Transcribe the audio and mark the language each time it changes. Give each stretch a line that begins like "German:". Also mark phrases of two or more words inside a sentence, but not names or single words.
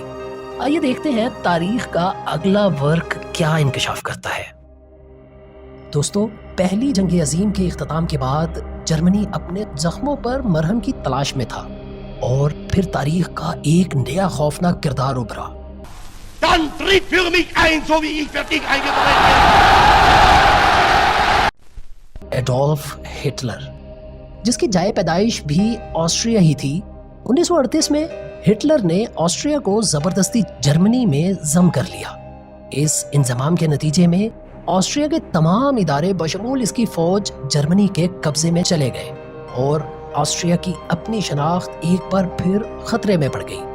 Urdu: آئیے دیکھتے ہیں تاریخ کا اگلا ورق کیا انکشاف کرتا ہے. دوستو، پہلی جنگ عظیم کے اختتام کے بعد جرمنی اپنے زخموں پر مرہم کی تلاش میں تھا اور پھر تاریخ کا ایک نیا خوفناک کردار ابھرا.
German: Dann tritt für mich ein, so wie ich für dich eingetreten bin.
Urdu: ایڈولف ہٹلر، جس کی جائے پیدائش بھی آسٹریا ہی تھی. 1938 میں ہٹلر نے آسٹریا کو زبردستی جرمنی میں ضم کر لیا. اس انضمام کے نتیجے میں آسٹریا کے تمام ادارے بشمول اس کی فوج جرمنی کے قبضے میں چلے گئے اور آسٹریا کی اپنی شناخت ایک بار پھر خطرے میں پڑ گئی.